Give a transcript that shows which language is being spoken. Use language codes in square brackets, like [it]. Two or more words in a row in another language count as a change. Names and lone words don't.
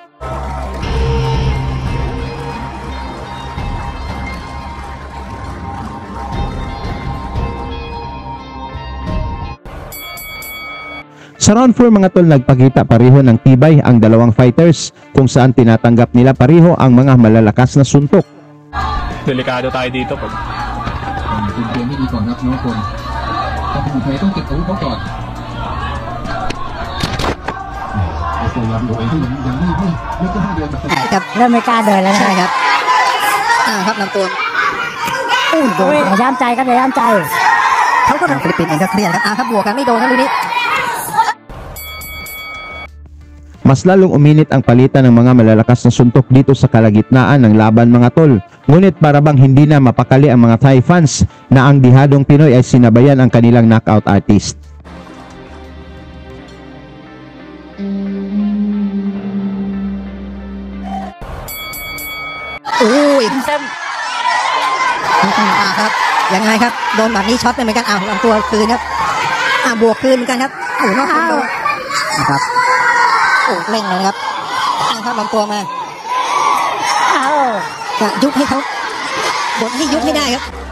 [tl] Sa round 4 mga tol, nagpakita pareho ng tibay ang dalawang fighters kung saan tinatanggap nila pareho ang mga malalakas na suntok. Delikado tayo dito pag [th] ไม่ต้องเก็บอาวุธเขาก่อน กับเริ่มไม่กล้าเดินแล้วนะครับครับลำตัวโดนอย่าย่ามใจครับอย่าย่ามใจเขาก็ทำฟิลิปปินส์เองก็เครียดครับครับบวกกันไม่โดนครับลูกนี้ [tl] Mas lalong uminit ang palitan ng mga malalakas na suntok dito sa kalagitnaan ng laban mga tol. Ngunit para bang hindi na mapakali ang mga [en] Thai fans [tl] na ang dihadong Pinoy ay sinabayan ang kanilang [en] knockout artist. [th] อุ้ยครับยังไงครับโดนแบบนี้ช็อตเลยเหมือนกันลำตัวคืนครับบวกคืนเหมือนกันครับนอกโดนนะครับเร่งเลยครับลำตัวมาจะยุบให้เขาบดให้ยุบให้ได้ครับ